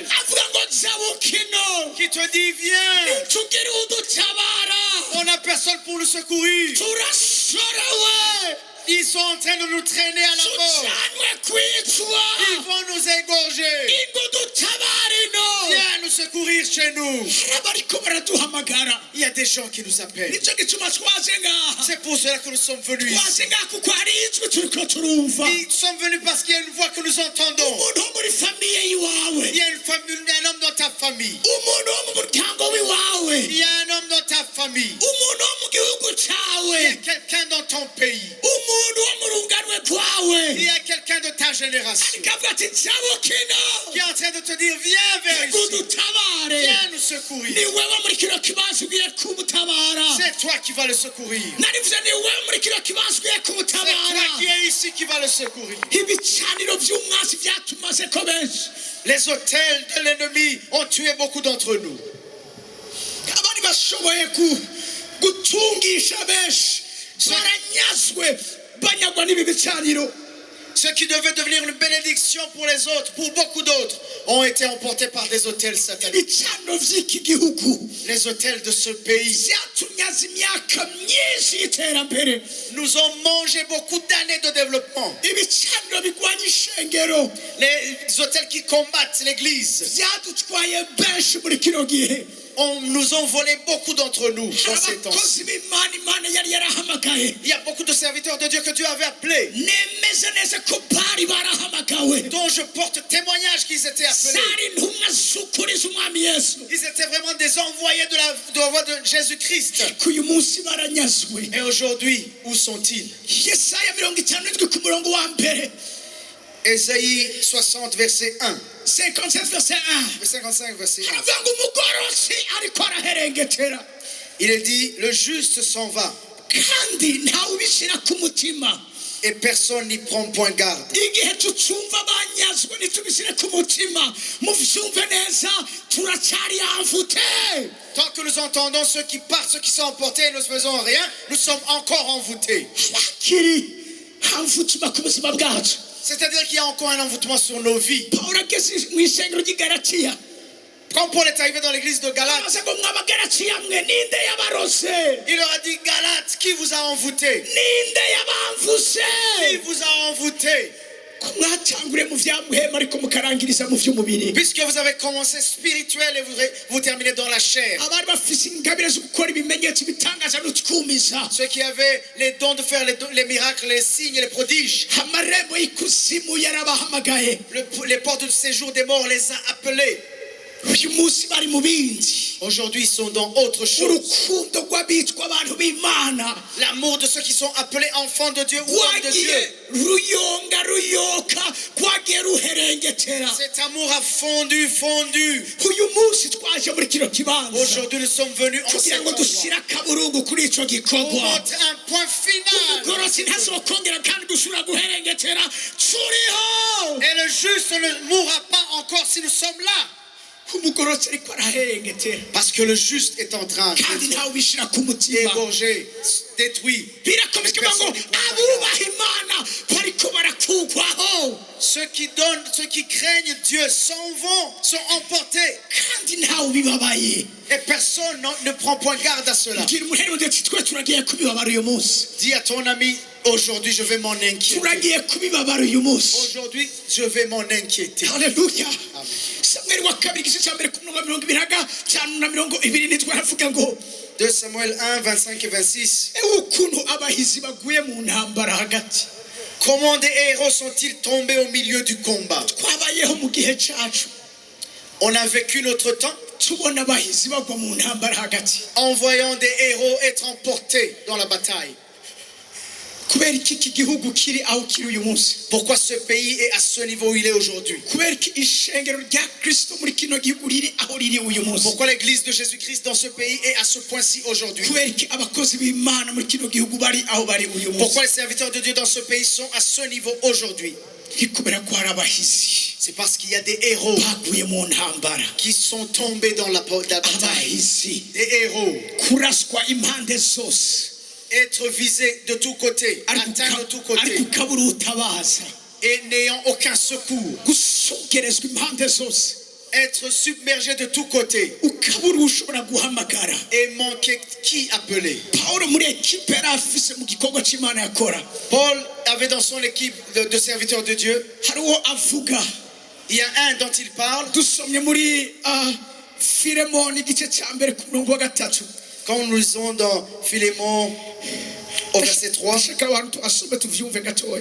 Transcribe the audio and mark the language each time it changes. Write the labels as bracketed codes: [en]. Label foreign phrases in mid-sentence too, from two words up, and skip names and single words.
[rn] avuga ngo zabukino [fr] qui te dit, viens. [rn] tugire udutabara [fr] On n'a personne pour le secourir. [rn] turashorewe [fr] Ils sont en train de nous traîner à la mort. [rn] tujanywe kwicwa [fr] Ils vont nous égorger. [rn] ingo dutabare ino [fr] Viens nous secourir chez nous. [rn] hari abariko baraduhamagara [fr] Il y a des gens qui nous appellent. [rn] nicyo gituma twaje ngaha [fr] C'est pour cela que nous sommes venus [rn] twaje [fr] ici. [rn] ngaha kuko hari ijwi turiko turumva [fr] Nous sommes venus parce qu'il y a une voix que nous entendons. [rn] umuntu wo muri famiye y'iwawe [fr] Il y a un homme dans ta famille. [rn] umuntu wo mu muryango w'iwawe [fr] Il y a un homme dans ta famille. [rn] umuntu wo mu gihugu [fr] Il y a [rn] cyawe [fr] quelqu'un dans ton pays. [rn] umuntu wo mu runganwe rwawe [fr] Il y a quelqu'un de ta génération [rn] ariko avuga ati zabukino [fr] qui est en train de te dire, viens vers [rn] ngo [fr] ici. [rn] dutabare [fr] Viens nous secourir. [rn] ni wewe muri kino kibanza ugiye kumutabara [fr] C'est toi qui vas le secourir. [rn] narivuze ni wewe muri kino kibanza ugiye [fr] C'est toi [rn] kumutabara [fr] qui es ici qui va le secourir. [rn] ibicaniro by'umwasi byatumaze ko benshi [fr] Les hôtels de l'ennemi ont tué beaucoup d'entre nous. [rn] abandi bashoboye gutungisha benshi baranyazwe banyagwa n'ibi bicaniro [fr] Ceux qui devaient devenir une bénédiction pour les autres, pour beaucoup d'autres, ont été emportés par des hôtels sataniques. [rn] ibicaniro vy'iki gihugu [fr] Les hôtels de ce pays [rn] vyatunyaze imyaka myinshi y'iterambere. [fr] nous ont mangé beaucoup d'années de développement. [rn] Ibicaniro bigwanya ishengero [fr] Les hôtels qui combattent l'église [rn] vyadutwaye benshi muri kino gihe. [fr] nous ont volé beaucoup d'entre nous dans ces temps. [rn] Abakozi b'Imana Imana yari yarahamagaye [fr] Il y a beaucoup de serviteurs de Dieu que Dieu avait appelés, [rn] nemeze neza ko bari barahamagawe [fr] dont je porte témoignage qu'ils étaient appelés. [rn] zari intumwa z'ukuri z'umwami Yesu. [fr] Ils étaient vraiment des envoyés de la voix de Jésus-Christ. [rn] Ariko uyu munsi baranyazwe. [fr] Et aujourd'hui, où sont-ils? [rn] Yesaya 57 ku murongo wa mbere. [fr] Ésaïe 60, verset 1. 57 verset 1. 55, verset 1. [rn] Haravuga ngo umugorozi ariko araherengetera [fr] Il est dit, le juste s'en va, [rn] kandi ntawe ubishyira ku mutima. [fr] et personne n'y prend point garde. [rn] Igihe tucumva banyazwe ntitubishyire ku mutima muvyumve neza turacyari amvute. [fr] Tant que nous entendons ceux qui partent, ceux qui sont emportés et nous ne faisons rien, nous sommes encore envoûtés. [rn] Bakiri amvutima ku buzima bwacu. [fr] C'est-à-dire qu'il y a encore un envoûtement sur nos vies. [rn] Pawulo ageze mu isengero ry'i Galatiya [fr] Quand Paul est arrivé dans l'église de Galate, [rn] amaze ngo mw'Abagalatiya mwe ninde yabarose, [fr] il leur a dit, Galate, qui vous a envoûté? [rn] ninde yabamvuse, [fr] Qui vous a envoûté? [rn] ko mwatangure mu vyamuhema ariko mukarangiriza mu vy'umubiri. [fr] Puisque vous avez commencé spirituel et vous terminez dans la chair. [rn] Abari bafise ingabire zo gukora ibimenyetso bitangaza n'utwumiza [fr] Ceux qui avaient les dons de faire les miracles, les signes et les prodiges, [rn] amarembo y'ikuzimu yarabahamagaye. [fr] les portes de séjour des morts les a appelés. [rn] Uyu munsi bari mu bindi. [fr] Aujourd'hui, ils sont dans autre chose. [rn] Urukundo rw'abitwa abantu b'Imana [fr] L'amour de ceux qui sont appelés enfants de Dieu ou hommes de [rn] rwagiye [fr] Dieu. [rn] ruyonga ruyoka rwagiye ruherengetera. [fr] Cet amour a fondu. [rn] Uyu munsi twaje muri kino kibanza [fr] Aujourd'hui, nous sommes venus en [rn] kugira [fr] cet [rn] ngo [fr] endroit [rn] dushyire akaburungu kuri ico [fr] pour [rn] gikorwa. [fr] montrer un point final. [rn] Umugorozi ntazokongera kandi gusubira guherengetera turiho. [fr] Et le juste ne mourra pas encore si nous sommes là. [rn] Umugorozi ariko araherengetera [fr] Parce que le juste est en train [rn] kandi [fr] d'être [rn] ntawe ubishyira ku mutima. [fr] égorgé, détruit. [rn] Birakomeye kuvuga ngo abubaha Imana bariko barakugwaho [fr] Ceux qui donnent, ceux qui craignent Dieu s'en vont, sont emportés. [rn] kandi ntawe ubibabaye. [fr] Et personne ne prend point garde à cela. [rn] Bwira umuheri ndetse twe turagiye kubibabara uyu munsi. [fr] Dis à ton ami, aujourd'hui je vais m'en inquiéter. [rn] Turagiye kubibabara uyu munsi. [fr] Aujourd'hui je vais m'en inquiéter. [rn] Haleluya. Amen. Samweli wa kabiri igice cya mbere ku murongo wa 25 na 27 haravuga ngo [fr] 2 Samuel 1, 25 et 26. [rn] ewe ukuntu abahizi baguye mu ntambara hagati. [fr] Comment des héros sont-ils tombés au milieu du combat? [rn] Twabayeho mu gihe cyacu [fr] On a vécu notre temps [rn] tubona abahizi bagwa mu ntambara hagati. [fr] en voyant des héros être emportés dans la bataille. [rn] Kubera iki gihugu kiri aho kiri uyu munsi. [fr] Pourquoi ce pays est à ce niveau où il est aujourd'hui? [rn] Kubera iki ishengero rya Kristo muri kino gihugu riri aho riri uyu munsi. [fr] Pourquoi l'église de Jésus-Christ dans ce pays est à ce point-ci aujourd'hui? [rn] Kubera iki abakozi b'Imana muri kino gihugu bari aho bari uyu munsi. [fr] Pourquoi les serviteurs de Dieu dans ce pays sont à ce niveau aujourd'hui? [rn] Ni kubera ko hari abahizi [fr] C'est parce qu'il y a des héros [rn] baguye mu ntambara. [fr] qui sont tombés dans la bataille. [rn] Abahizi [fr] Des héros. [rn] kuraswa impande zose. [fr] Être visés de tous côtés, atteints de tous côtés, [rn] ariko ukabura utabaza. [fr] et n'ayant aucun secours. [rn] Gusogerezwa impande zose. [fr] Être submergés de tous côtés, [rn] Ukabura ushobora guhamagara. [fr] et manquer qui appeler. [rn] Pawulo muri ekipe yari afise mu gikorwa cy'Imana yakora. [fr] Paul avait dans son équipe de serviteurs de Dieu, [rn] Hari uwo avuga. [fr] il y a un dont il parle. [rn] Dusomye muri Filemoni igice cya mbere ku murongo wa 3. [fr] Quand nous lisons dans Philémon au verset 3, [rn] Ndashaka abantu asome tuvyumve gatoya.